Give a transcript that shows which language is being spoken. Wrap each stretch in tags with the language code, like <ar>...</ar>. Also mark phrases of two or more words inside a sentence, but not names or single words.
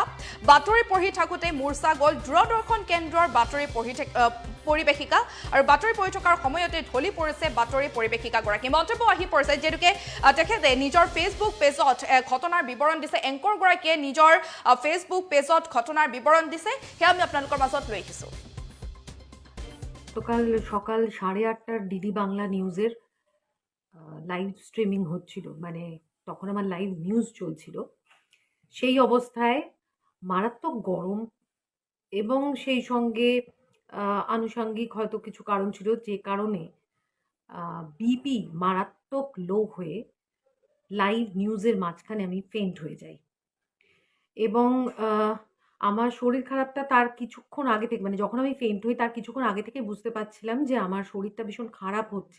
<as>বাতৰি পঢ়ি থাকোঁতে মূৰ্ছা গ'ল দূৰদৰ্শন কেন্দ্ৰৰ বাতৰি পৰিৱেশিকা আৰু বাতৰি পঢ়ি থকাৰ সময়তে ঢলি পৰিছে বাতৰি পৰিৱেশিকাগৰাকী। মন্তব্য আহি পৰিছে যিহেতুকে তেখেতে নিজৰ ফেচবুক পেজত ঘটনাৰ বিৱৰণ দিছে। এংকৰগৰাকীয়ে নিজৰ ফেচবুক পেজত ঘটনাৰ বিৱৰণ দিছে, সেয়া আমি আপোনালোকৰ মাজত লৈ আহিছোঁ।</as> <bn>গতকাল সকাল 8:30টার ডিডি বাংলা নিউজের</bn> <en>live streaming</en> <bn>হচ্ছিল, মানে তখন আমার</bn> <en>live news</en> <bn>চলছিল। সেই অবস্থায় মারাত্মক গরম এবং সেই সঙ্গে আনুষঙ্গিক হয়তো কিছু কারণ ছিল, যে কারণে বিপি মারাত্মক লো হয়ে লাইভ নিউজের মাঝখানে আমি ফেন্ট হয়ে যাই এবং আমার শরীর খারাপটা তার কিছুক্ষণ আগে থেকে, মানে যখন আমি ফেন্ট হই তার কিছুক্ষণ আগে থেকে বুঝতে পারছিলাম যে আমার শরীরটা ভীষণ খারাপ হচ্ছে।</bn>